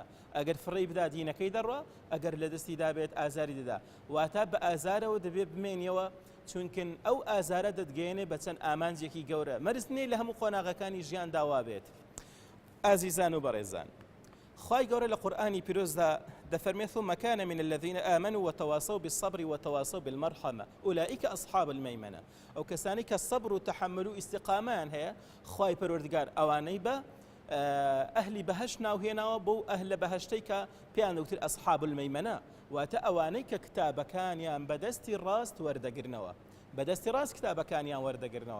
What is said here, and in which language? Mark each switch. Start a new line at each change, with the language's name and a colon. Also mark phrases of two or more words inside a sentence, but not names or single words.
Central Kurdish: ئەگەر فڕی بدا دینەکەی دەڕوا، ئەگەر لە دەستی دابێت ئازاری دەدا، واتە بە ئازارەوە دەبێت بمێنیەوە، چونکن ئەو ئازارە دەتگەێنێ بە چەند ئامانجێکی گەورە. مەرزنێ لە هەموو قۆناغەکانی ژیان داوا بێت. ئازیزان و بەڕێزان، خوای گەورە لە قورئانی پیرۆزدا دەفەرمێت
Arabic: ثم كان من الذين آمنوا وتواصوا بالصبر وتواصوا بالمرحمة أولئك أصحاب الميمنة.
Central Kurdish: ئەو کەسانی کە سەبر و تەحەمل و ئیستیقامان هەیە، خوای پەروەردگار ئەوانەی بە ئەهلی بەهەشت ناوهێناوە بۆ ئەهلە بەهەشتەی کە پێیان دەوتر
Arabic: ئەصحاب المەیمەنە،
Central Kurdish: واتە ئەوانەی کە کتابەکانیان بەدەستی ڕاست وەردەگرنەوە، بەدەستی ڕاست کتابەکانیان وەردەگرنەوە.